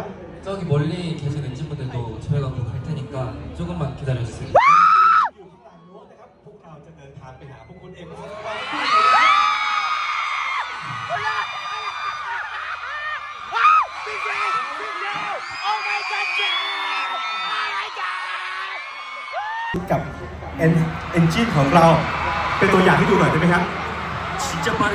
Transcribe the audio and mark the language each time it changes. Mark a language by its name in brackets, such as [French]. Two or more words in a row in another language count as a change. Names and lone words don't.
[Korean] 저기 멀리 계신 엔진분들도 저희가 곧 갈 테니까 조금만 기다려주세요. [Thai] อยู่ข้างหลังรั้วนะครับพวกเราจะเดินทางไปหาพวกคุณเองสักวัน กับเอนจินของเราเป็นตัวอย่างให้ดูหน่อยได้ไหมครับ [Korean] 진짜 빠르게.